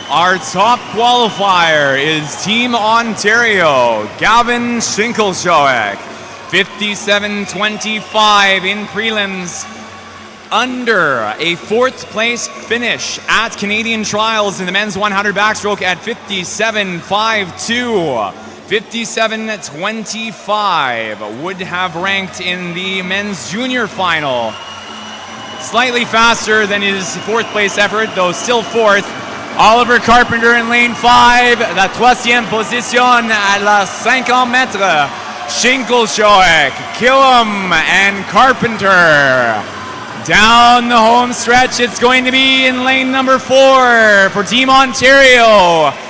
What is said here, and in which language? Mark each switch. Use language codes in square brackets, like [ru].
[en] Our top qualifier is Team Ontario, Gavin Shinkleshoek, 57.25 in prelims, under a fourth place finish at Canadian Trials in the men's 100 backstroke at 57.52. 57.25 would have ranked in the men's junior final. Slightly faster than his fourth place effort, though still fourth. Oliver Carpenter in lane 5, [fr] la troisième position à la 50 mètres. [en] Shinkleshoek, Killam, and Carpenter. Down the home stretch, it's going to be in lane number 4 for Team Ontario.